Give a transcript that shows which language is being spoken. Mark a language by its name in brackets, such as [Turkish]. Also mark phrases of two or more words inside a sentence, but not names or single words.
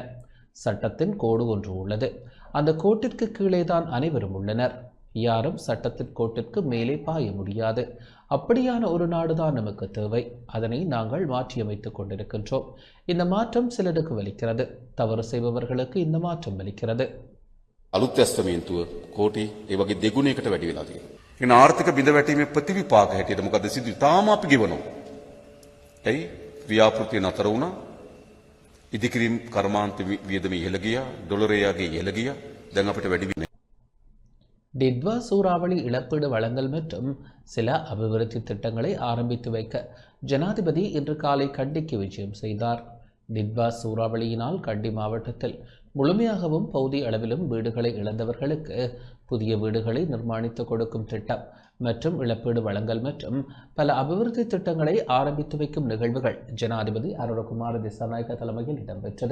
[Tamil] சட்டத்தின் கோடு ஒன்று உள்ளது. அந்த கோட்டிற்கு கீழே தான் அனைவரும் உள்ளனர். யாரும் சட்டத்தின் கோட்டிற்கு மேலே பாய முடியாது. அப்படியான ஒரு நாடுதான் நமக்கு தேவை. அதனை நாங்கள் மாற்றியமைத்துக் கொண்டிருக்கின்றோம். இந்த மாற்றம் சிலருக்கு வலிக்கிறது. தவறு செய்பவர்களுக்கு இந்த மாற்றம் வலிக்கிறது. [Sinhala] අලුත් ඇස්තමේන්තුව කෝටි ඒ වගේ දෙගුණයකට වැඩි වෙලා තියෙනවා. ඒන ආර්ථික බිඳ වැටීමේ ප්‍රතිවිපාක හැටියට මොකද සිදු තාම අපි ගෙවනවා. ඇයි ව්‍යාපෘතිය නතර වුණා? ඉදිකිරීම් කර්මාන්ත වියදම ඉහළ ගියා, ඩොලරයගේ ඉහළ ගියා. දැන් අපිට වැඩි වෙන්නේ. [Tamil] டிட்வா சூறாவளி இழப்பீடு வழங்கல் மற்றும் சில அபிவிருத்தி திட்டங்களை ஆரம்பித்து வைக்க ஜனாதிபதி இன்று காலை கண்டிக்கு விஜயம் செய்தார். டிட்வா சூறாவளியினால் கண்டி மாவட்டத்தில் முழுமையாகவும் பகுதி அளவிலும் வீடுகளை இழந்தவர்களுக்கு புதிய வீடுகளை நிர்மாணித்து கொடுக்கும் திட்டம் மற்றும் இழப்பீடு வழங்கல் மற்றும் பல அபிவிருத்தி திட்டங்களை ஆரம்பித்து வைக்கும் நிகழ்வுகள் ஜனாதிபதி அனுரகுமார் திசாநாயக்க தலைமையில் இடம்பெற்றது.